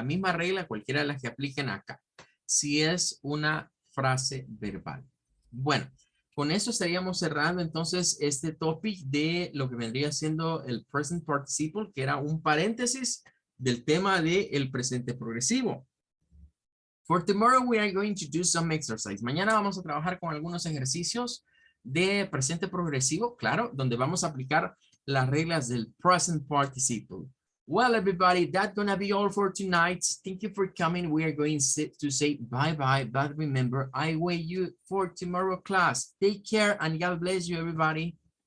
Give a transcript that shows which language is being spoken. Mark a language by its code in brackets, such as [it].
[es] La misma regla cualquiera de las que apliquen acá, si es una frase verbal. Bueno, con eso estaríamos cerrando entonces este topic de lo que vendría siendo el present participle, que era un paréntesis del tema del presente progresivo. [en] For tomorrow we are going to do some exercise. [es] Mañana vamos a trabajar con algunos ejercicios de presente progresivo, claro, donde vamos a aplicar las reglas del present participle. [en] Well, everybody, that's gonna be all for tonight. Thank you for coming. We are going to say bye-bye, but remember, I wait you for tomorrow class. Take care and God bless you, everybody.